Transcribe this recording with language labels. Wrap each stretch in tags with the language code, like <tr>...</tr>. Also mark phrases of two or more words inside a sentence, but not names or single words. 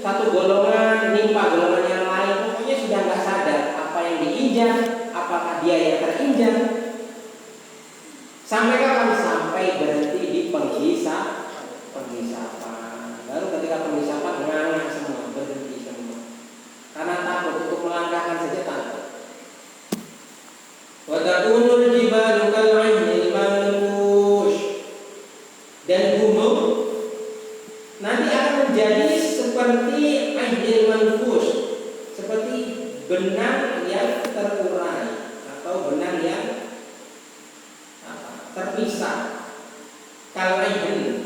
<id>golongan nimpa golongan yang lain, pokoknya sudah nggak sadar apa yang diinjak, apakah dia yang terinjak. Sampai kapan? Sampai berhenti di penghisapan. Baru ketika penghisapan nganga semua, berhenti semua. Karena takut, untuk melangkahkan saja takut.</id> <ar>وتكون الجبال كالعهن المنفوش.</ar> <id>Dan gunung nanti akan menjadi seperti</id> <ar>العهن المنفوش,</ar> <id>seperti benang yang terurai atau benang yang terpisah. Kal'ahn.</id>